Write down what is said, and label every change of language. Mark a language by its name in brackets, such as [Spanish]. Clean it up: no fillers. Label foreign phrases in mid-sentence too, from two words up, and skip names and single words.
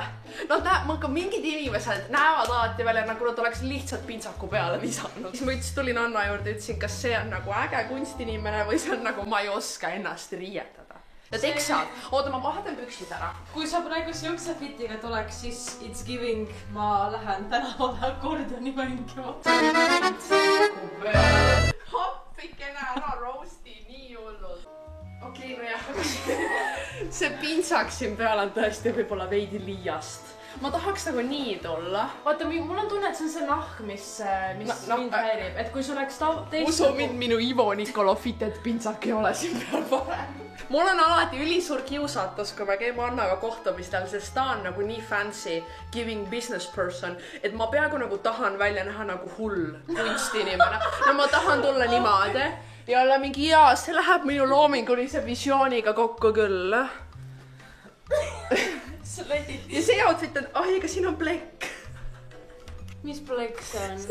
[Estonian] Mingid inimesed näevad alati välja, nagu nad oleks lihtsalt pintsaku peale visanud. Siis ma tulin Anna juurde ja ütlesin, kas see on nagu äge kunstinimene või see on nagu ma ei oska ennast riietada. Ja teksad. Oota, ma vahetan püksid ära. Kui sa praegu siukse fitiga tuleks, siis [English] it's giving, [Estonian] ma lähen tänavale akordoni mängima. Hoppikene ära roosti, nii hullud. Okei, no jah. See pintsak siin peal on tõesti võib-olla veidi liiast. Ma tahaks nagu nii tulla. Vaata, mul on tunne, et see on see nahk, mis mind häirib. Et kui sul oleks teist... Usu mind, minu Ivo Nikolov fitet pintsak ei ole siin peal parem. Mul on alati ülisuur kiusatus, kui me käime Annaga kohtumistel, sest ta on nagu nii [English] fancy giving business person, [Estonian] et ma peaaegu nagu tahan välja näha nagu hull kunstinimene. No ma tahan tulla niimoodi ja olla mingi hea, see läheb minu loomingulise visiooniga kokku küll. Ja see outfit on, ega siin on plekk. Mis plekk see on?